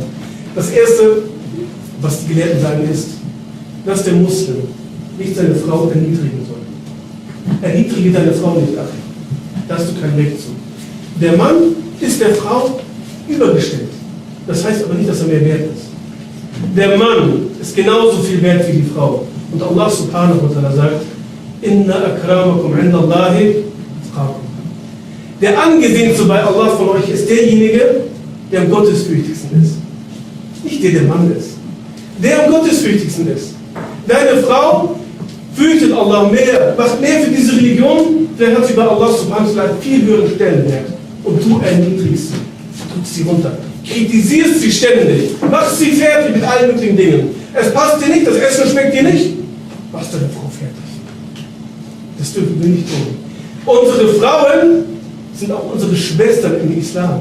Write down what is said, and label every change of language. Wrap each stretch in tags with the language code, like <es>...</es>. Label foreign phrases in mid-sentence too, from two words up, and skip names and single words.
<de>Das Erste, was die Gelehrten sagen, ist, dass der Muslim nicht seine Frau erniedrigen soll. Erniedrige deine Frau nicht, ach. Da hast du kein Recht zu. Der Mann ist der Frau übergestellt. Das heißt aber nicht, dass er mehr wert ist. Der Mann ist genauso viel wert wie die Frau. Und Allah</de> <ar>سبحانه وتعالى</ar> <de>sagt,</de> <ar>إن أكرمكم عند الله أتقاكم.</ar> <de>Der angesehenste bei Allah von euch ist derjenige, der am gottesfürchtigsten ist. Nicht der Mann ist. Der am gottesfürchtigsten ist. Deine Frau fürchtet Allah mehr, macht mehr für diese Religion, der hat sie bei Allah</de> <ar>سبحانه وتعالى</ar> <de>viel höheren Stellenwert. Und du erniedrigst sie, drückst sie runter, kritisierst sie ständig, machst sie fertig mit allen möglichen Dingen. Es passt dir nicht, das Essen schmeckt dir nicht, machst deine Frau fertig. Das dürfen wir nicht tun. Unsere Frauen sind auch unsere Schwestern im Islam.</de>